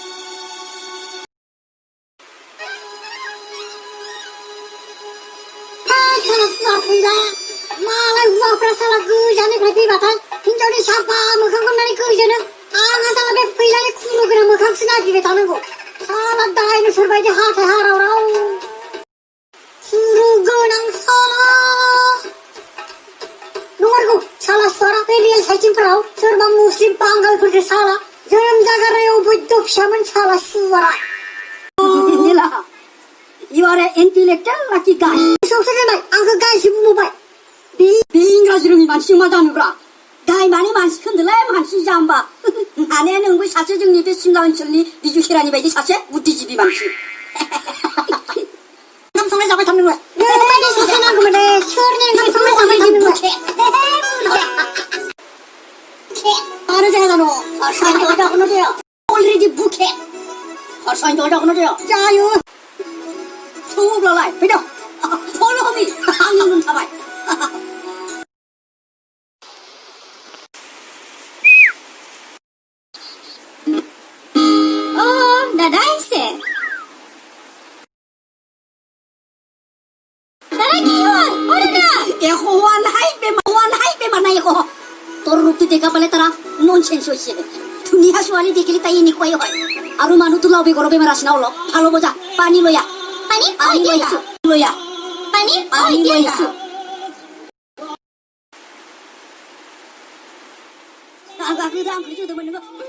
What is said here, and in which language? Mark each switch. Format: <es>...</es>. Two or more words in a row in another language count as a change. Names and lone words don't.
<brx>मालाय हौवाफ्रा साला गोजाननिफ्राय फैबाथाय हिनजावनि साफा मोखांखौ नायनानै गोजोनो आंहा साला बे फैलानि खुनु गोनां मोखांसो नागिरबाय थानांगौ साला डाइनसर बायदि हाथाय हारावराव खुरु गोनां साला नंगौ साला सुवारा बे रियेल साइटिंफोराव सोरबा मुस्लिम बांगालफोरजों साला जोनोम जागारनायाव बैद्य फिसामोन साला सुवारा</brx> <en>You are an intellectual lucky guy.</en> <brx>सौसो दोनबाय आंखौ गायसो बुंबाय बे इंराजि रोङि मानसिजों मा जानोब्रा गाय माने मानसि खोन्दोलाय मानसि जाम्बा हानाया नोंबो सासे जोंनि बे सिमला ओनसोलनि बिजु खेरानि बायदि सासे बुद्धिजिबि मानसि ओंखाम संनाय जाबाय थानो नोंलाय नोंबायदि सासे नांगौमोन दे सोरनि ओंखाम संनाय जाबाय थानो नोंलाय आरो जोंहा जानो साइन्थ जागोन जाया अलरेडि बुके साइन्थ जागोन जाया जायो थौब्लालाय फैदो</brx> <en>follow me</en> <brx>आंनि उन थाबाय</brx> <as>দাদা আইছে দাদা কি হল ও দাদা হোৱা নাই বেমাৰ নাই একো তোৰ ৰূপটো দেখা পালে তাৰা ননচেন্স হৈছে ধুনীয়া ছোৱালী দেখিলে তাই এনেকুৱাই হয় আৰু মানুহটো লাও বেগৰৰ বেমাৰ আছে না অলপ ভাল হ'ব যা পানী লৈ আহ পানী লৈ আহ পানী লৈ আহ</as> <brx>आंखौ दांखो जोदोंमोन नोङो</brx>